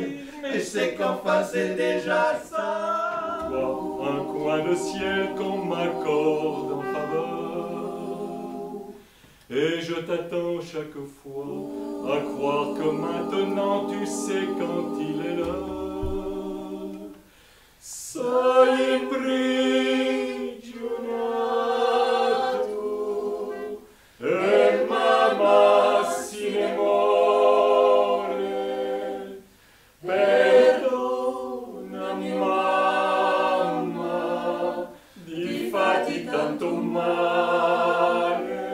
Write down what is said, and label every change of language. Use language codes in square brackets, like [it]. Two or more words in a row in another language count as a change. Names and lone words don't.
[fr] Mais je sais qu'enfin c'est déjà ça. Toi, un coin de ciel qu'on m'accorde en faveur. Et je t'attends chaque fois à croire que maintenant tu sais quand il est l'heure. [it] Sei imprigionato e mamma si ne muore. Perdona mamma, di fatti tanto male.